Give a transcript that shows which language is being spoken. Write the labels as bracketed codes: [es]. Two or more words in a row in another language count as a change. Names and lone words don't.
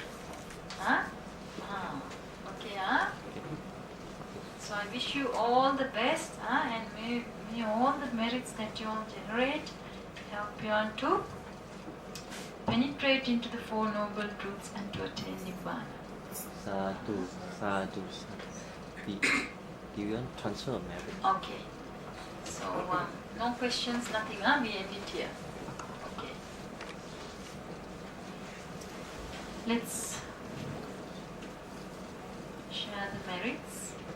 [en] Okay, So I wish you all the best, and may all the merits that you all generate help you on to penetrate into the Four Noble Truths and to attain Nibbana. [pi] Sadhu, sadhu, sadhu. [en] Do you want transfer of merit? Okay. So, no questions, nothing, we end it here. Okay. Let's share the merits.